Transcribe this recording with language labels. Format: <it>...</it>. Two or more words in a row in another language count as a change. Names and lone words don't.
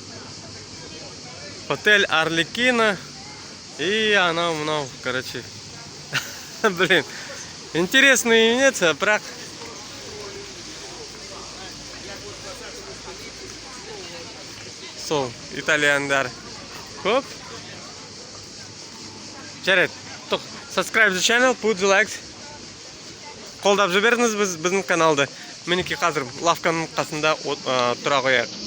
<kk>Отель Арлекино. И анау, короче.</kk> <ru>Блин, интересная Венеция,</ru> <kk>бірақ сол итальяндар көп. Жарайды,</kk> <en>subscribe the channel, put the likes.</en> <kk>Қолдап жіберіңіз біздің каналды. Мінеки қазір лавканың қасында тұра қояйық.</kk>